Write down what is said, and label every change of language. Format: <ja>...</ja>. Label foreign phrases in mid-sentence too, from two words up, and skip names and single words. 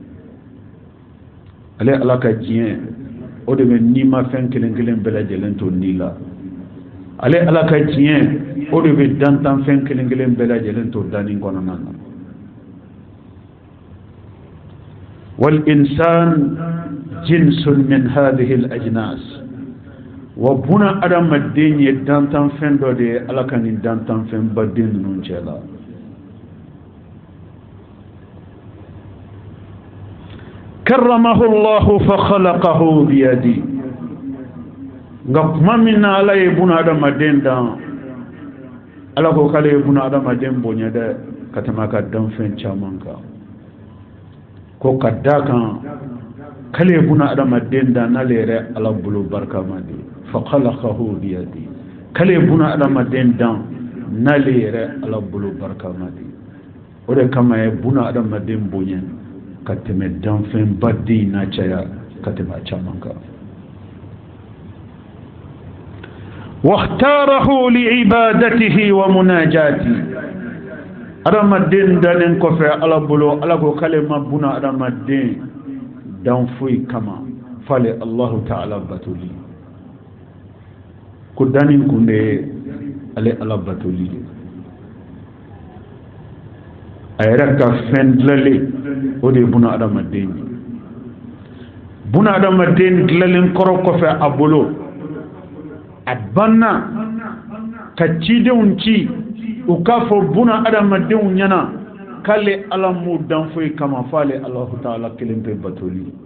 <bm>ale ala ka diɲɛ o de bɛ ni ma fɛn kelen kelen bɛɛ lajɛlen to ni la ale ala ka diɲɛ o de bɛ dantan fɛn kelen kelen bɛɛ lajɛlen to danni kɔnɔna na</bm> <ar>والإنسان جنس من هذه الأجناس و</ar> <bm>buna adamaden ye dantan fɛn dɔ de ye ala ka nin dantan fɛn baden ninnu cɛ la</bm> <ar>كرمه الله فخلقه بيدي</ar> <bm>ngakuma minna ala ye buna adamaden dan ala ko kale ye buna adamaden bonya de katama ka dan fɛn caman kan ko kadda kan kale buna adamaden dan n'ale yɛrɛ ala bolo barika ma di</bm> <ar>فخلقه بيده</ar> <bm>kale buna adamaden dan n'ale yɛrɛ ala bolo barika ma di o de kama ye buna adamaden bonya ka tɛmɛ danfɛn baden na caya ka tɛmɛ caman kan</bm> <ar>واختاره لعبادته ومناجاته</ar> <bm>adamaden danen kɔfɛ ala bolo ala ko kale ma buna adamaden dan foyi kama fale</bm> <ar>الله تعالى</ar> <bm>batuli ko danin kunde ale ala batuli a yɛrɛ ka fɛn dilale o de ye buna adamaden ye buna adamaden dilalen kɔrɔ kɔfɛ a bolo a banna ka cidenw ci u k'a fɔ buna adamadenw ɲɛna k'ale ala m'u dan foyi kama f'ale</bm> <ar>الله تعالى</ar> <bm>kelen pe batoli</bm>